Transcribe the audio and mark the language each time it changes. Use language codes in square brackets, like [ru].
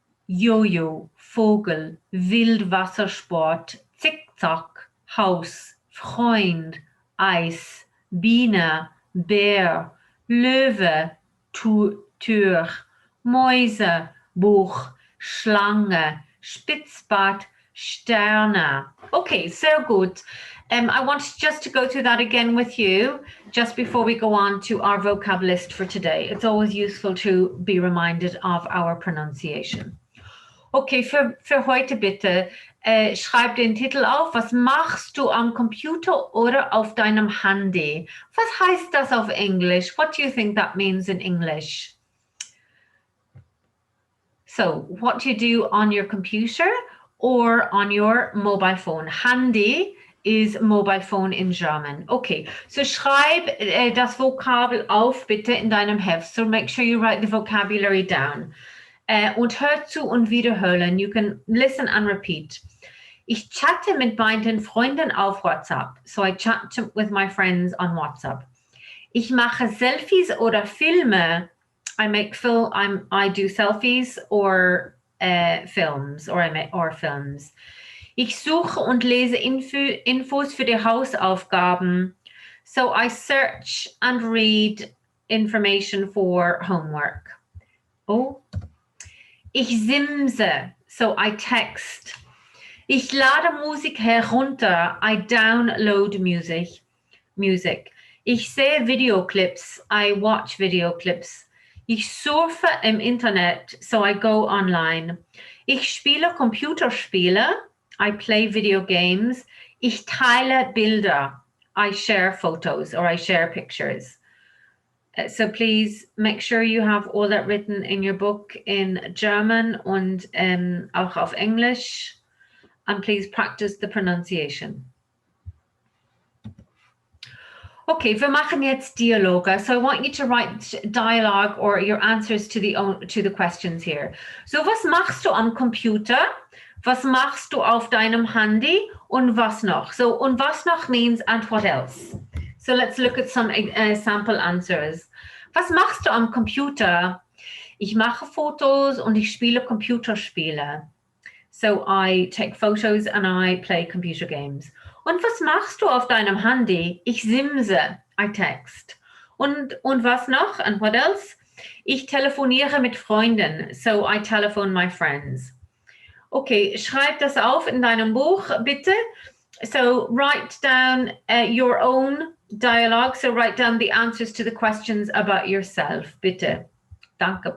[de] Jojo, Vogel, Wildwassersport, Zickzack, Haus, Freund, Eis, Biene, Bär, Löwe, Tür, Mäuse, Buch, Schlange, Spitzbart, Sterne. [en] Okay, so good. I want just to go through that again with you just before we go on to our vocab list for today. It's always useful to be reminded of our pronunciation. [de] Okay, für heute bitte schreib den Titel auf. Was machst du am Computer oder auf deinem Handy? Was heißt das auf Englisch? [en] What do you think that means in English? So, what do you do on your computer or on your mobile phone? Handy is mobile phone in German. [de] Okay, so schreib das Vokabel auf bitte in deinem Heft. [en] So make sure you write the vocabulary down. [de] Und hör zu und wiederholen. [en] You can listen and repeat. [de] Ich chatte mit meinen Freunden auf WhatsApp. [en] So I chat with my friends on WhatsApp. [de] Ich mache Selfies oder Filme. [en] I do selfies or films or films. [de] Ich suche und lese Infos für die Hausaufgaben. [en] So I search and read information for homework. Oh. [de] Ich simse, [en] so I text. [de] Ich lade Musik herunter, [en] I download music. [de] Ich sehe Videoclips, [en] I watch videoclips. [de] Ich surfe im Internet, [en] so I go online. [de] Ich spiele Computerspiele, [en] I play video games. [de] Ich teile Bilder, [en] I share photos or I share pictures. So please make sure you have all that written in your book in German [de] und auch auf Englisch. [en] And please practice the pronunciation. [de] Okay, wir machen jetzt Dialoge. [en] So I want you to write dialogue or your answers to the questions here. [de] So was machst du am Computer? Was machst du auf deinem Handy? Und was noch? So und was noch [en] means and what else? So let's look at some sample answers. [de] Was machst du am Computer? Ich mache Fotos und ich spiele Computerspiele. [en] So I take photos and I play computer games. [de] Und was machst du auf deinem Handy? Ich simse, [en] I text. [de] Und was noch? [en] And what else? [de] Ich telefoniere mit Freunden. [en] So I telephone my friends. [de] Okay, schreib das auf in deinem Buch, bitte. [en] So write down your own dialogue. So write down the answers to the questions about yourself. [de] Bitte. Danke.